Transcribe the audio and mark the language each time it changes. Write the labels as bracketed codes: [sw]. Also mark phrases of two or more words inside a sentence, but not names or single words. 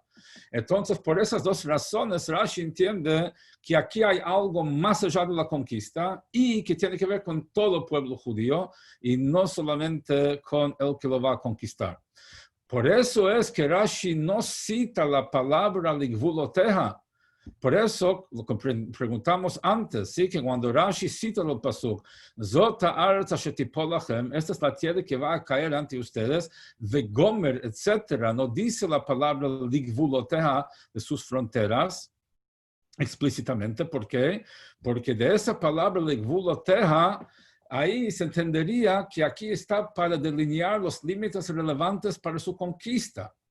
[es] Entonces, por esas dos razones, Rashi entiende que aquí hay algo más allá de la conquista y que tiene que ver con todo el pueblo judío y no solamente con el que lo va a conquistar. Por eso es que Rashi no cita la palabra ligvuloteja. Por eso, lo que preguntamos antes, ¿sí? Que cuando Rashi cita el pasuk, [he] זאת הארץ אשר תפולכם, [es] esta es la tierra que va a caer ante ustedes, vegomer, etc. No dice la palabra ligvuloteja de sus fronteras explícitamente. ¿Por qué? Porque de esa palabra ligvuloteja, ahí se entendería que aquí está para delinear los límites relevantes para su conquista.